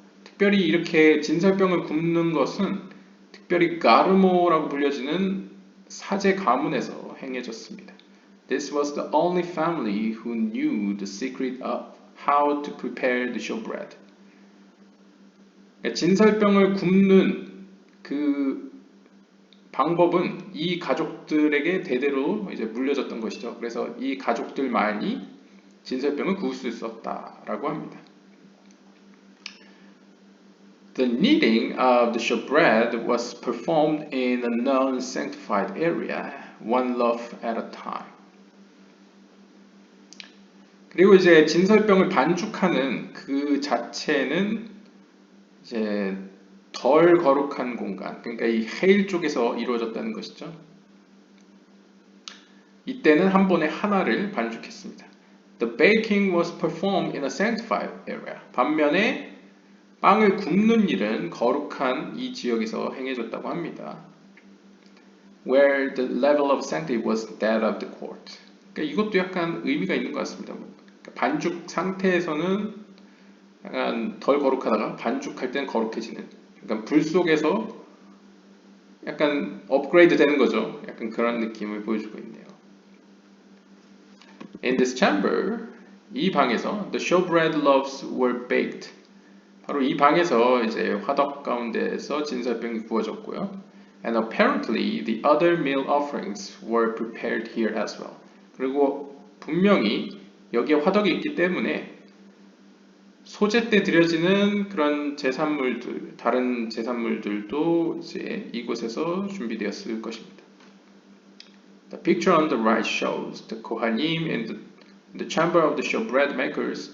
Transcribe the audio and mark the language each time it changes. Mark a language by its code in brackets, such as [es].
[ko] 특별히 이렇게 진설병을 굽는 것은 특별히 가르모라고 불려지는 사제 가문에서 행해졌습니다. [en] This was the only family who knew the secret of how to prepare the showbread. [ko] 진설병을 굽는 그 방법은 이 가족들에게 대대로 이제 물려졌던 것이죠. 그래서 이 가족들만이 진설병을 구울 수 있었다라고 합니다. [en] The kneading of the showbread was performed in a known sanctified area, one loaf at a time. [ko] 그리고 이제 진설병을 반죽하는 그 자체는 이제 덜 거룩한 공간, 그러니까 이 헤일 쪽에서 이루어졌다는 것이죠. 이때는 한 번에 하나를 반죽했습니다. [en] The baking was performed in a sanctified area. [ko] 반면에 빵을 굽는 일은 거룩한 이 지역에서 행해졌다고 합니다. [en] Where the level of sanctity was that of the court. [ko] 그러니까 이것도 약간 의미가 있는 것 같습니다. 반죽 상태에서는 약간 덜 거룩하다가 반죽할 때는 거룩해지는. 그러니까 불 속에서 약간 업그레이드 되는 거죠. 약간 그런 느낌을 보여주고 있네요. [en] In this chamber, [ko] 이 방에서 [en] the showbread loaves were baked. [ko] 바로 이 방에서 이제 화덕 가운데에서 진설병이 구워졌고요. [en] And apparently the other meal offerings were prepared here as well. [ko] 그리고 분명히 여기에 화덕이 있기 때문에 소제 때 드려지는 그런 제산물들, 다른 제산물들도 이제 이곳에서 준비되었을 것입니다. [en] The picture on the right shows the Kohanim in the chamber of the showbread makers.